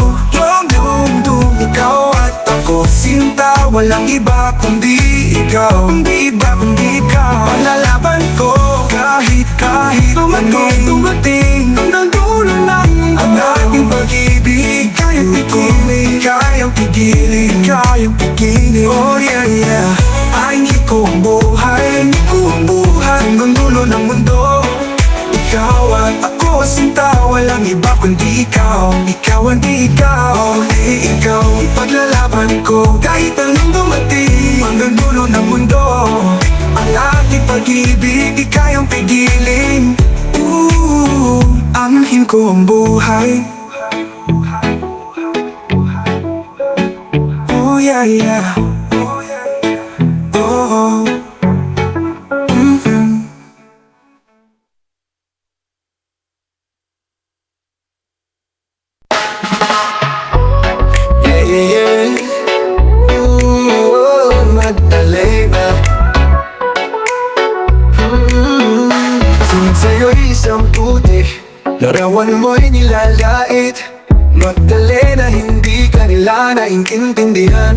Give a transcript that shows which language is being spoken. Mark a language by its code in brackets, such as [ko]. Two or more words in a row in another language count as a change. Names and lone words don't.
[tl] Ikaw at ako, sinta, walang iba kundi ikaw. Kundi iba, kundi ikaw. Ipaglalaban ko, kahit dumating. Hanggang dulo ng mundo. Ang ating pag-ibig, kayang pigilin. Kayang pigilin, kayang pigilin. [en] Oh yeah, yeah. [tl] Ay, ko ang buhay, hanggang dulo ng mundo. Ikaw at ako, sinta, walang iba kundi ikaw. Ikaw at ikaw, ikaw. Ipaglalaban ko, kahit anong dumating. Hanggang dulo ng mundo. Ang ating pag-ibig, di kayang pigilin. Anhin ko ang buhay. [en] Oh yeah, yeah. Oh, yeah, yeah, yeah. [tl] Magdalena. Tingin sa'yo'y isang putik, larawan mo'y nilalait. Magdalena, hindi ka nila naiintindihan.